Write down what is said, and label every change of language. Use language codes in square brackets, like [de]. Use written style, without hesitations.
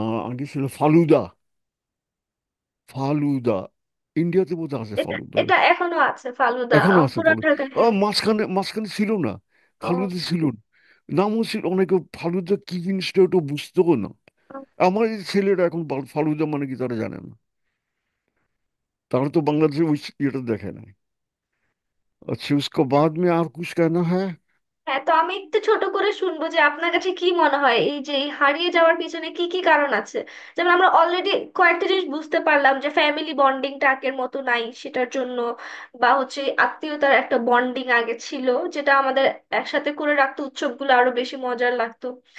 [bn] আগে ছিল ফালুদা। ফালুদা ইন্ডিয়াতে বোধহয় আছে এটা ফালুদা। এটা এখনো আছে ফালুদা, এখনো আছে পুরান ফালুদা। ঢাকায়, হ্যাঁ। মাঝখানে মাঝখানে ছিল না, ও, ফালুদা ছিল না। নামও ছিল অনেকে, ফালুদা কি জিনিসটা ওটা বুঝতেও না। আমার এই ছেলেরা এখন ফালুদা মানে কি তারা জানে না। [hi] तारा तो बांग्लादेश वो थिएटर देखे ना। अच्छा उसके बाद में और कुछ कहना है? [bn] হ্যাঁ, তো আমি একটু ছোট করে শুনবো যে আপনার কাছে কি মনে হয় এই যে এই হারিয়ে যাওয়ার পিছনে কি কি কারণ আছে। যেমন আমরা অলরেডি কয়েকটা জিনিস বুঝতে পারলাম, যে ফ্যামিলি বন্ডিংটা আগের মতো নাই সেটার জন্য, বা হচ্ছে আত্মীয়তার একটা বন্ডিং আগে ছিল, যেটা আমাদের একসাথে করে রাখতো, উৎসবগুলো আরো বেশি মজার লাগতো।